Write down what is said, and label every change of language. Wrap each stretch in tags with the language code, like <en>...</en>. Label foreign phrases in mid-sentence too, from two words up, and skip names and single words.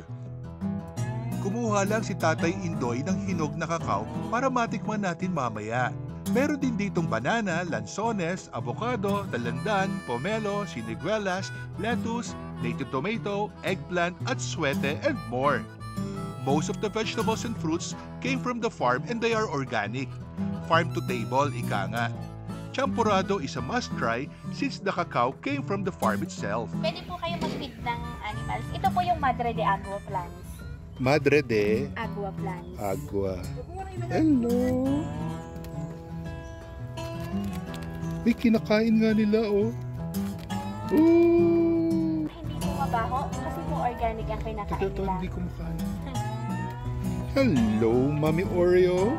<tl>Kumuha lang si Tatay Indoy ng hinog na kakao para matikman natin mamaya. Meron din ditong banana, lansones, avocado, dalandan, pomelo, siniguelas, lettuce,</tl> <en>native tomato,</en> <tl>eggplant, at suete,</tl> <en>and more. Most of the vegetables and fruits came from the farm and they are organic. Farm to table,</en> <tl>ika nga.</tl> <en>Champurrado is a must-try since the cacao came from the farm itself.</en> <tl>Pwede po kayo mag-feed ng animals. Ito po yung Madre de Agua plants. Madre de Agua plants. Agua. Hello! May kinakain nga nila, oh. Ooh! Hindi po mabaho kasi po organic ang kinakain Ito, nila. hindi ko makain. Hello, Mami Oreo.</tl>